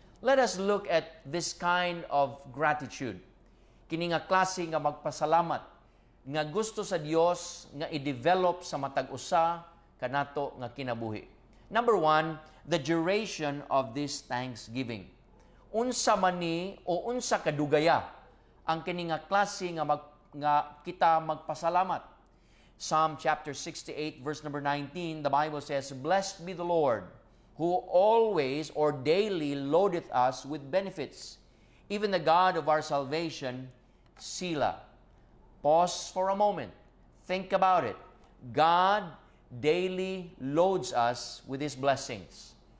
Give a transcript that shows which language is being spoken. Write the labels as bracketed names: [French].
[English] Let us look at this kind of gratitude. [Cebuano] Kini nga klase nga magpasalamat nga gusto sa Dios nga i-develop sa matag usa kanato nga kinabuhi. [English] Number 1, the duration of this thanksgiving. [Cebuano] Unsa man ni o unsa kadugaya ang kini nga klase nga kita magpasalamat. [English] Psalm chapter 68 verse number 19, the Bible says, "Blessed be the Lord, who always or daily loadeth us with benefits, even the God of our salvation, Selah." Pause for a moment. Think about it. God daily loads us with His blessings.